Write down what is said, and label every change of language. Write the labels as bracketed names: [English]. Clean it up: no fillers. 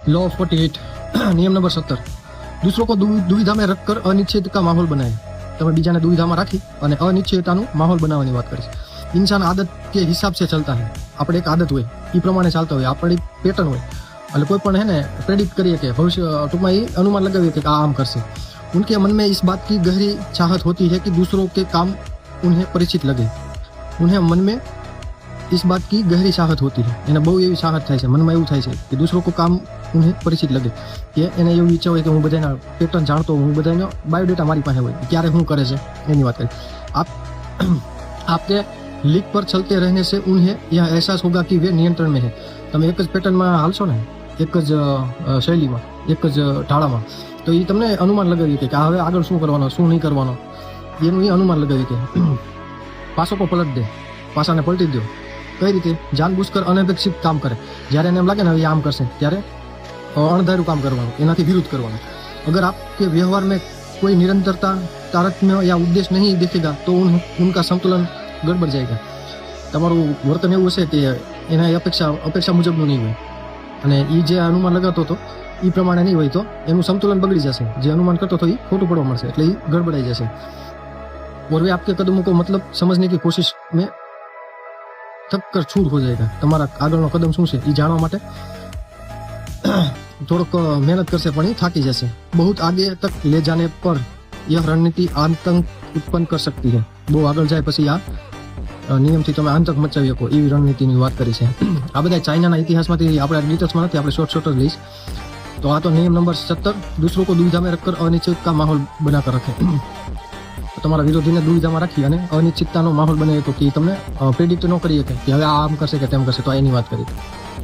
[Hindi] Law of 48 नियम number 17 दूसरों को दुविधा में रखकर अनिश्चित का माहौल बनाए। [Gujarati] તમે બીજાને દુવિધામાં રાખી અને અનિશ્ચિતતાનું માહોલ બનાવવાની વાત કરીશ। [Hindi] ઇન્સાન આદત કે હિસાબ से चलता है। [Gujarati] આપણે એક આદત હોય એ પ્રમાણે ચાલતા હોય, આપણી પેટર્ન હોય એટલે કોઈ પણ હે ને પ્રેડિક્ટ કરીએ કે ભવિષ્ય ટૂંકમાં એ અનુમાન લગાવીએ કે આ આમ કરશે। [Hindi] उनके मन में इस बात की गहरी चाहत होती है कि दूसरों के काम उन्हें परिचित लगे। उन्हें मन में इस बात की गहरी चाहत होती है, [Gujarati] એને બહુ એવી ચાહત થાય છે, મનમાં એવું થાય છે કે [Hindi] દૂસરો કો કામ ઉन्हें પરિચિત લગે, [Gujarati] કે એને એવું ઈચ્છા હોય કે હું બધાના પેટર્ન જાણતો હું, બધાનો બાયોડેટા મારી પાસે હોય, ક્યારે શું કરે છે એની વાત કરી। [Hindi] आपके लीक पर चलते रहने से उन्हें यह एहसास होगा कि वे नियंत्रण में है। [Gujarati] તમે એક જ પેટર્નમાં હાલશો ને, એક જ શૈલીમાં, એક જ ઢાળામાં, તો એ તમને અનુમાન લગાવી કે હવે આગળ શું કરવાનો શું નહીં કરવાનો એનું એ અનુમાન લગાવી કે [Hindi] પાસો કો પલટ દે, [Gujarati] પાસાને પલટી દો। કઈ રીતે? [Hindi] જાનબૂઝકર અનપેક્ષિત કામ કરે। [Gujarati] જ્યારે એને એમ લાગે ને હવે આમ કરશે ત્યારે અણધાર્યું કામ કરવાનું, એનાથી વિરુદ્ધ કરવાનું। [Hindi] अगर आपके व्यवहार में कोई निरंतरता, तारतम्य या उद्देश्य नहीं दिखेगा तो उनका संतुलन गड़बड़ जाएगा। [Gujarati] તમારું વર્તન એવું હશે કે એના અપેક્ષા મુજબનું નહીં હોય અને એ જે અનુમાન લગાવતો હતો એ પ્રમાણે નહીં હોય તો એનું સંતુલન બગડી જશે। જે અનુમાન કરતો હતો એ ખોટું પડવા મળશે, એટલે એ ગડબડાઈ જશે। [Hindi] और वे आपके कदमों को मतलब समझने की कोशिश में थक कर छूट हो जाएगा। [Gujarati] તમારા આગળનો કદમ શું છે એ જાણવા માટે થોડોક મહેનત કરશે પણ એ થાકી જશે। [Hindi] बहुत आगे तक ले जाने पर यह रणनीति आतंक उत्पन्न कर सकती है। [Gujarati] બહુ આગળ જાય પછી આ નિયમથી તમે આતંક મચાવી શકો એવી રણનીતિની વાત કરી છે। આ બધા ચાઇનાના ઇતિહાસમાંથી આપણે ડિટેલ્સમાં નથી, આપણે શોર્ટ જ લઈશ। તો આ તો નિયમ નંબર 17 [Hindi] दूसरों को दुविधा में रखकर अनिश्चित का माहौल बनाकर रखे। [Gujarati] તમારા વિરોધીને દુવિધામાં રાખી અને અનિશ્ચિતતાનો માહોલ બનાવે તો કે તમને પ્રેડિક્ટ ન કરી શકે કે હવે આ આમ કરશે કે તેમ કરશે, તો એની વાત કરી।